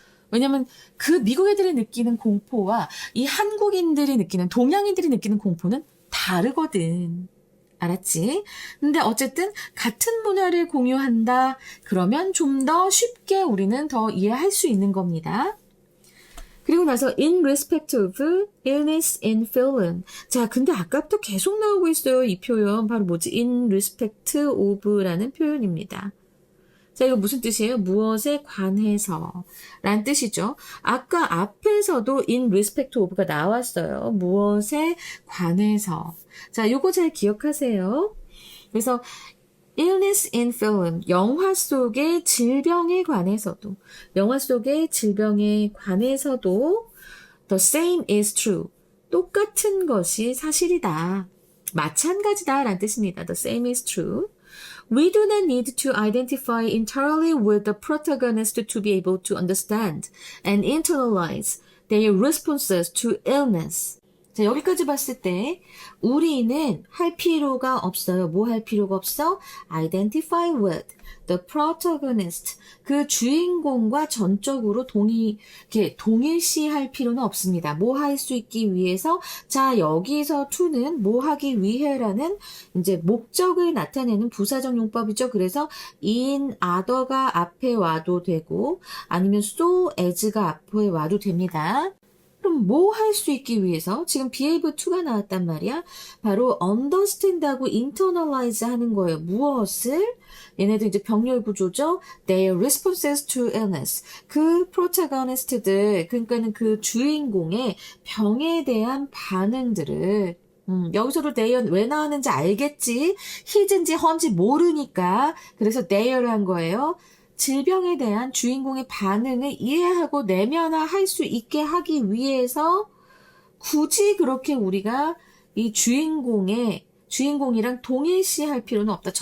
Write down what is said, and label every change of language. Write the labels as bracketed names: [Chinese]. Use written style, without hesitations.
[Korean] 왜냐면 그 미국 애들이 느끼는 공포와 이 한국인들이 느끼는, 동양인들이 느끼는 공포는 다르거든. 알았지? 근데 어쨌든 같은 문화를 공유한다. 그러면 좀 더 쉽게 우리는 더 이해할 수 있는 겁니다. 그리고 나서 [English] in respect of illness in film. [Korean] 자, 근데 아까부터 계속 나오고 있어요. 이 표현. 바로 뭐지? [English] in respect of [Korean] 라는 표현입니다. 자, 이거 무슨 뜻이에요? 무엇에 관해서 라는 뜻이죠. 아까 앞에서도 [English] in respect of [Korean] 가 나왔어요. 무엇에 관해서. 자, 요거 잘 기억하세요. 그래서 [English] illness in film, [Korean] 영화 속의 질병에 관해서도, 영화 속의 질병에 관해서도 [English] the same is true. [Korean] 똑같은 것이 사실이다. 마찬가지다 라는 뜻입니다. [English] The same is true. We do not need to identify entirely with the protagonist to be able to understand and internalize their responses to illness. [Korean] 자, 여기까지 봤을 때 우리는 할 필요가 없어요. 뭐 할 필요가 없어? [English] Identify with the protagonist. [Korean] 그 주인공과 전적으로 동일시할 필요는 없습니다. 뭐 할 수 있기 위해서. 자, 여기서 to는 뭐 하기 위해라는 이제 목적을 나타내는 부사적 용법이죠. 그래서 in other가 앞에 와도 되고 아니면 so as가 앞에 와도 됩니다. 그럼 뭐 할 수 있기 위해서? 지금 [English] be able to [Korean] 가 나왔단 말이야. 바로 understand하고 internalize 하는 거예요. 무엇을? 얘네들 이제 병렬 구조죠. [English] Their responses to illness. [Korean] 그 protagonist들, 그러니까는 그 주인공의 병에 대한 반응들을 여기서도 their 왜 나왔는지 알겠지? his인지 her인지 모르니까. 그래서 their를 한 거예요. 질병에 대한 주인공의 반응을 이해하고 내면화할 수 있게 하기 위해서 굳이 그렇게 우리가 이 주인공이랑 동일시할 필요는 없다.